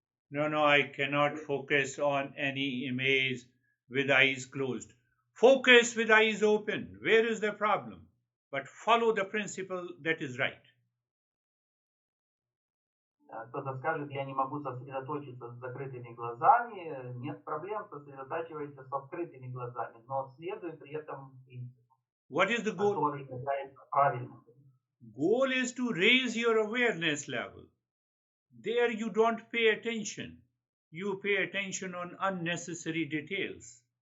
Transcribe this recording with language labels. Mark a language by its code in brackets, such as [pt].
[en] No, I cannot focus on any image with eyes closed. Focus with eyes open. Where is the problem? But follow the principle that is right. [ru] Кто-то скажет, я не могу сосредоточиться с закрытыми глазами. Нет проблем, сосредотачивайся с открытыми глазами, но следуй при этом принципу. [en] What is the goal? [ru] Который является правильным. [en] Goal is to raise your awareness level. There you don't pay attention. You pay attention on unnecessary details.